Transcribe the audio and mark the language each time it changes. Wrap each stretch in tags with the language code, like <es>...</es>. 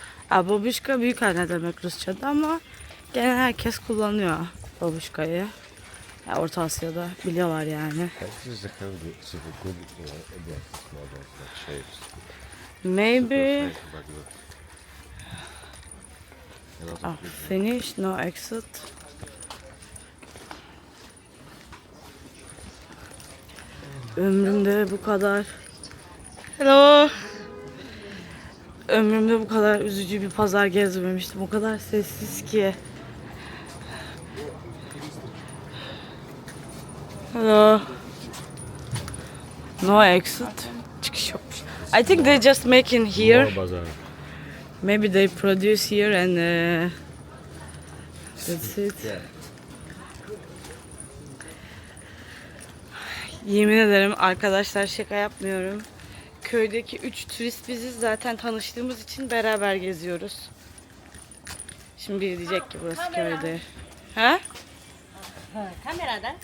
<tr>Aa, babuşka büyük anne demek Rusça'da ama genel herkes kullanıyor babuşkayı. Ya, Orta Asya'da biliyorlar yani.</tr> <en>This is a heavy, super good dress. Small dress, like shapes. Maybe Super shape, like that. A lot of good. finish, no exit.</en> <tr>Ömrümde bu kadar.</tr> <en>Hello.</en> <tr>Ömrümde bu kadar üzücü bir pazar gezmemiştim. O kadar sessiz ki.</tr> <en>Hello. No exit.</en> <tr>Çıkış yokmuş.</tr> <en>I think they just make in here. More bazaar. Maybe they produce here and that's it.</en> <tr>Yemin ederim arkadaşlar, şaka yapmıyorum. Köydeki 3 turist biziz, zaten tanıştığımız için beraber geziyoruz. Şimdi biri diyecek ki burası köyde. Ha? 카메라다?</tr>